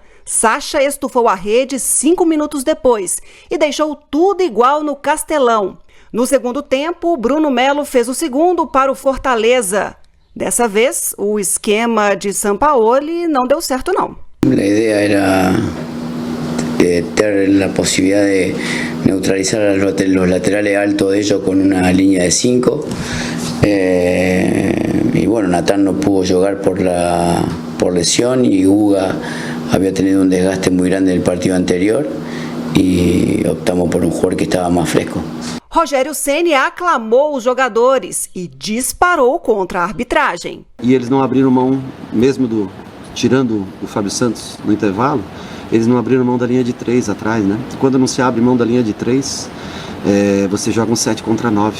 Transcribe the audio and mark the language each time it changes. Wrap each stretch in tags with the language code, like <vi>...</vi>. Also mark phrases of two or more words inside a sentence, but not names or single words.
<pt>Sacha estufou a rede 5 minutos depois e deixou tudo igual no Castelão. No segundo tempo, Bruno Melo fez o segundo para o Fortaleza. Dessa vez, o esquema de Sampaoli não deu certo, não. A ideia era ter a possibilidade de neutralizar os</pt> <es>laterales altos de ellos</es> <pt>com uma linha de 5.</pt> <es>Y bueno, Natan no pudo jugar por lesión y Uga había tenido un desgaste muy grande en el partido anterior y optamos por un jugador que estaba más fresco.</es> <pt>Rogério Ceni aclamou os jogadores e disparou contra a arbitragem. E eles não abriram mão, mesmo tirando o Fábio Santos no intervalo, eles não abriram mão da linha de 3 atrás, né? Quando não se abre mão da linha de 3, você joga um 7 contra 9.</pt>